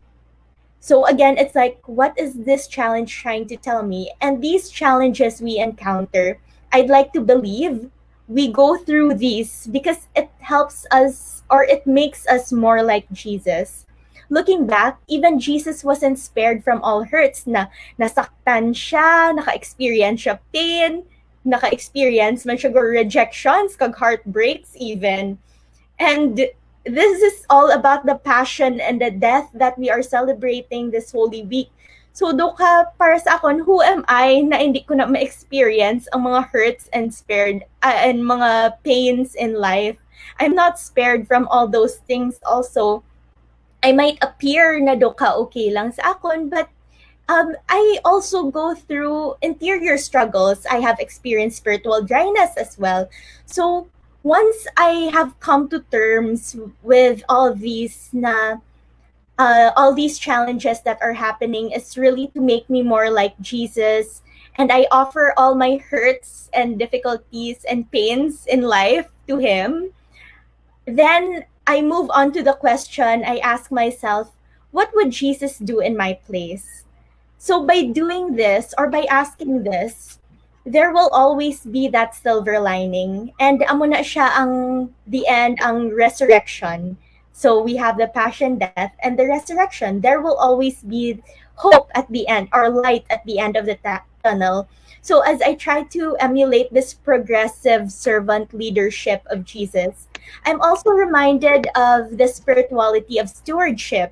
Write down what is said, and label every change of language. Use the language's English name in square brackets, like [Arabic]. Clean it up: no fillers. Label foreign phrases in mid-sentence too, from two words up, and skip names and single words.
[English] So again, it's like, what is this challenge trying to tell me? And these challenges we encounter, I'd like to believe we go through these because it helps us, or it makes us more like Jesus. Looking back, even Jesus wasn't spared from all hurts [Hiligaynon] na nasaktan siya, naka-experience siya [English] pain, [Hiligaynon] naka-experience man siya [English] rejections, kag heartbreaks even. And this is all about the passion and the death that we are celebrating this Holy Week. [Hiligaynon] So doka, para sa akon, [English] who am I [Hiligaynon] na hindi ko na ma-experience ang mga [English] hurts and and mga pains in life? I'm not spared from all those things also. I might appear [Hiligaynon] na doka okay lang sa akon, [English] but I also go through interior struggles. I have experienced spiritual dryness as well. So once I have come to terms with all these challenges that are happening, is really to make me more like Jesus. And I offer all my hurts and difficulties and pains in life to him. Then I move on to the question. I ask myself, what would Jesus do in my place? So by doing this, or by asking this, there will always be that silver lining. And [Hiligaynon] amo na siya ang [English] the end, ang resurrection. So we have the passion, death, and the resurrection. There will always be hope at the end, or light at the end of the tunnel. So as I try to emulate this progressive servant leadership of Jesus, I'm also reminded of the spirituality of stewardship.